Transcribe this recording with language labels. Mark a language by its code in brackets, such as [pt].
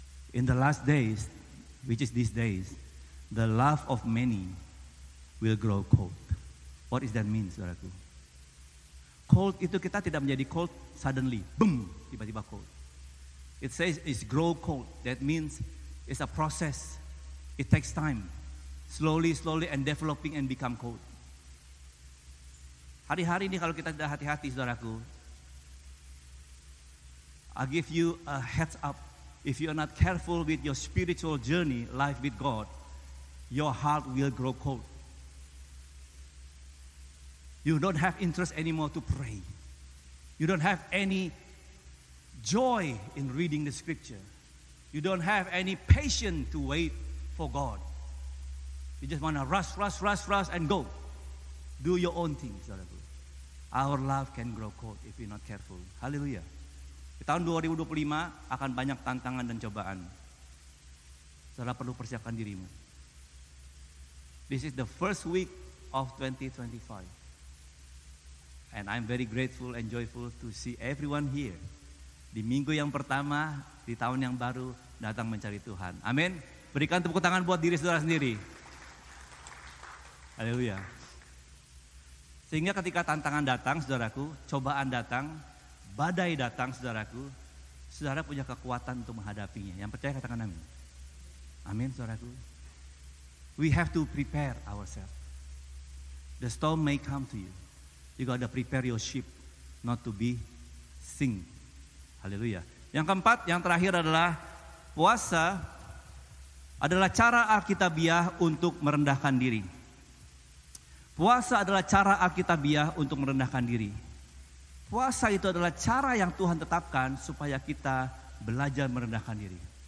[en] In the last days, which is these days, the love of many will grow cold. What does that mean, saudaraku? [id] Cold itu kita tidak menjadi [en] cold suddenly, [id] boom, tiba-tiba cold. [en] It says it's grow cold. That means it's a process. It takes time. Slowly and developing and become cold. [id] Hari-hari ini kalau kita tidak hati-hati, saudaraku, [en] I give you a heads up. If you are not careful with your spiritual journey, life with God, your heart will grow cold. You don't have interest anymore to pray. You don't have any joy in reading the scripture. You don't have any patience to wait for God. You just want to rush and go. Do your own thing, saudaraku. Our love can grow cold if we're not careful. [id] Haleluya. Di tahun 2025 akan banyak tantangan dan cobaan. Saudara perlu persiapkan dirimu. [en] This is the first week of 2025. And I'm very grateful and joyful to see everyone here. [id] Di minggu yang pertama, di tahun yang baru, datang mencari Tuhan. Amin. Berikan tepuk tangan buat diri saudara sendiri. Haleluya. Sehingga ketika tantangan datang, saudaraku, cobaan datang, badai datang, saudaraku, saudara punya kekuatan untuk menghadapinya. Yang percaya katakan amin. Amin, saudaraku. [en] We have to prepare ourselves. The storm may come to you. You got to prepare your ship not to be sink. [id] Haleluya. Yang keempat, yang terakhir adalah puasa adalah cara Alkitabiah untuk merendahkan diri. Puasa adalah cara Alkitabiah untuk merendahkan diri. Puasa itu adalah cara yang Tuhan tetapkan supaya kita belajar merendahkan diri.